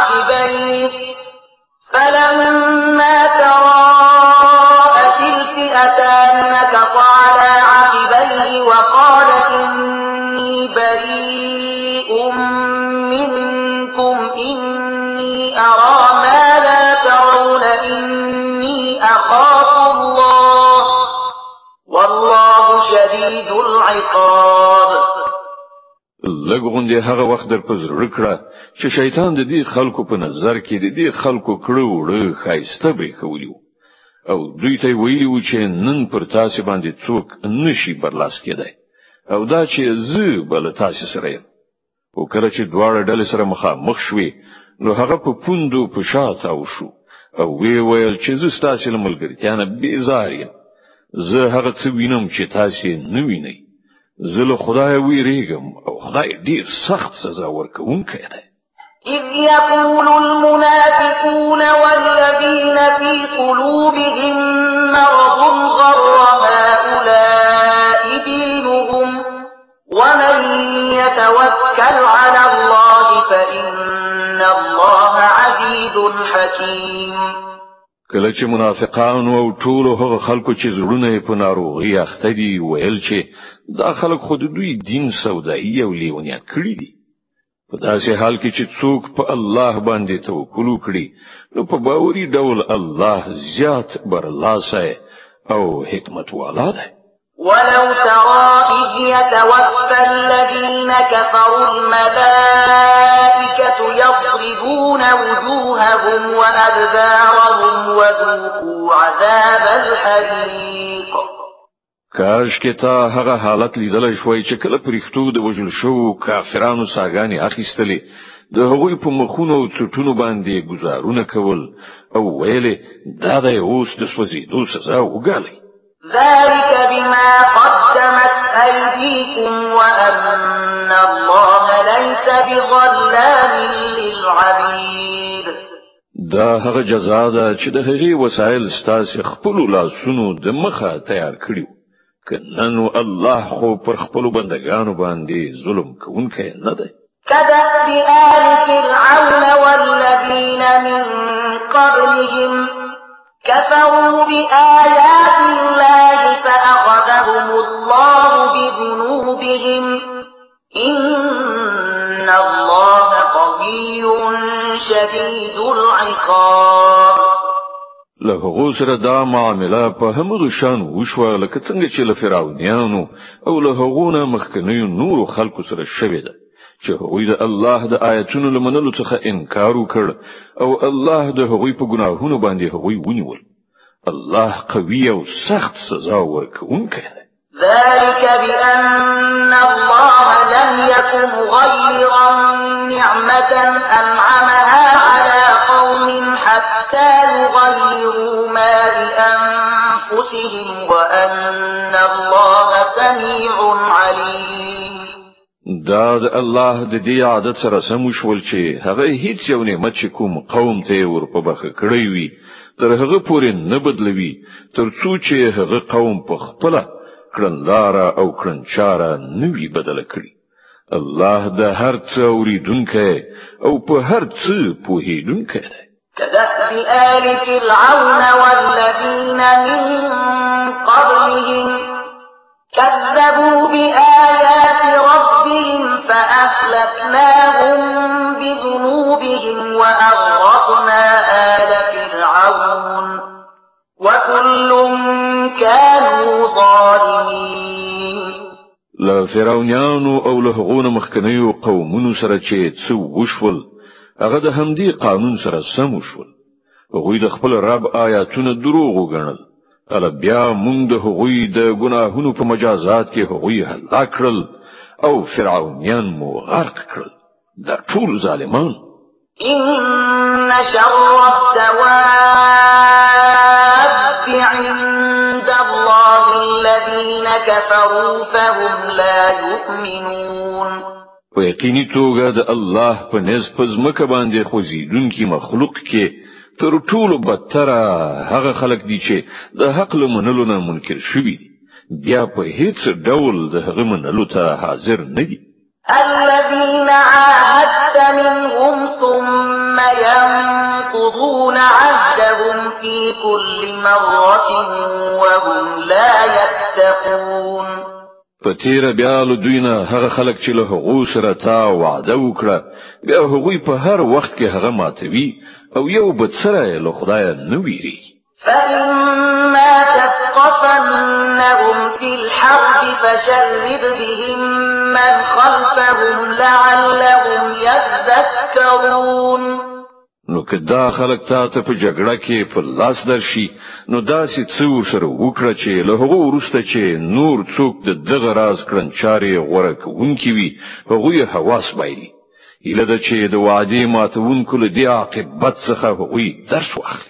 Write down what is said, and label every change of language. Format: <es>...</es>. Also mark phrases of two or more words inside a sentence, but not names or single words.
<ar>عقبيه وقال إني بريء منكم إني أرى ما لا ترون إني أخاف الله والله شديد العقاب.</ar> <ps>لګوندې هغه وخت در په زړه کړه چې شیطان د دې خلکو په نظر کې د دې خلکو کړو وړه ښایسته برېښولي او دوی ته ویلي و چې نن پر تاسې باندې څوک نشي برلاس کېدی او دا چې زه به له تاسې سره یم. خو کله چې دواړه ډلې سره مخامخ شوې نو هغه په پوندو په شا تاو شو او ویې ویل چې زه ستاسې له ملګرتیا نه بېزار یم. زه هغه څه وینم چې تاسې نه وینئ. زه له خدایه ویریږم او خدای ډیر سخت سزا ورکوونکی دی.</ps> <ar>إذ يقول المنافقون والذين في قلوبهم مرض غر هؤلاء دينهم ومن يتوكل على الله فإن الله عزيز حكيم.</ar> <ps>کله چې منافقان او ټول هغه خلکو چې زړونه په ناروغي اخته دي ویل چې دا خلک خود دوی دین سودایي او لیونیان کړی دي. په داسې حال کې چې څوک په الله باندې توکل وکړي نو په باوري ډول الله زیات برلاسی او حکمت والا دی.</ps> <ar>ولو ترى إذ يتوفى الذين كفروا الملائكة يضربون وجوههم وأدبارهم وذوقوا عذاب الحريق.</ar> <ps>کاش کې تا هغه حالت لیدل شوی چې کله پرښتو د وژل شو کافرانو ساګانی اخیستلې د هغوی په مخونو او څټونو باندې گزارونه کول او ویلې دا د اوس د سوځېدو سزا وګالئ.</ps> <ar>ذلك بما قدمت أيديكم وأن الله ليس بظلام للعبيد.</ar> <ps>دا هغه جزا ده چې د هغې وسایل ستاسې خپلو لاسونو د مخه تیار کړي کنه نو الله خو پر خپلو بندګانو باندې ظلم کوونکی نه دی.</ps> <ar>كدأب آل فرعون والذين من قبلهم كفروا بآيات الله فأخذهم الله بذنوبهم إن الله قوي شديد العقاب.</ar> <ps>له هغو سره دا معامله په همغه شان وشوه لکه څنګه چې له فرعونیانو او له هغو نه مخکنیو نورو خلکو سره شوې ده چې هغوی د الله د آیتونو له منلو څخه انکار وکړ او الله د هغوی په ګناهونو باندې هغوی ونیول. الله قوي او سخت سزا ورکوونکی دی.</ps> <ar>ذلك بأن الله لم يكن مغيرا نعمة أنعمها على قوم حتى يغيروا ما بأنفسهم وأن الله سميع عليم.</ar> <ps>دا د الله د دې عادت سره سم شول چې هغه هیڅ یو نعمت چې کوم قوم ته ور په بخښه کړی وي تر هغه پورې نه بدلوي تر څو چې هغه قوم په خپله کړنلاره او کړنچاره نه وي بدله کړي. الله د هر څه اورېدونکی او په هر څه پوهېدونکی دی.</ps> <ar>كدأب آل فرعون والذين من قبلهم كذبوا بآيات ربهم فأهلكناهم بذنوبهم وأغرقنا آل فرعون وكل كانوا ظالمين.</ar> <ps>له فرعونانو او له هغو نه مخکنیو قومونو سره چې څه وشول هغه د همدې قانون سره سم وشول. هغوی د خپل رب آیاتونه دروغ وګڼل کله بیا مونږ د هغوی د ګناهونو په مجازات کې هغوی هلاک کړل او فرعونیان مو غرق کړل دا ټول ظالمان.</ps> <ar>إن شر الدواب عند الله الذين كفروا فهم لا يؤمنون.</ar> <ps>په یقیني توګه د الله په نزد په ځمکه باندې خوځېدونکي مخلوق کې تر ټولو بدتره هغه خلک دي چې د حق له منلو نه منکر شوي دي بیا په هیڅ ډول د هغه منلو ته حاضر نه دي.</ps> <ar>الذين عاهدت منهم ثم ينقضون عهدهم في كل مرة وهم لا يتقون.</ar> <ps>په تیره بیا له دوی نه هغه خلک چې له هغو سره تا وعده وکړه بیا هغوی په هر وخت کې هغه ماتوي او یو بد سره له خدایه نه ویریږي.</ps> <ar>فإما تثقفنهم في الحرب فشرد بهم من خلفهم لعلهم يذكرون.</ar> <ps>نو که دا خلک تا ته په جګړه کې په لاس درشي نو داسې څه ورسره وکړه چې له هغو وروسته چې نور څوک د دغه راز کړنچارې غوره کوونکي وي هغوی حواس بایلي. هیله ده چې د وعدې ماتوونکو له دې عاقبت څخه هغوی درس واخلي.</ps>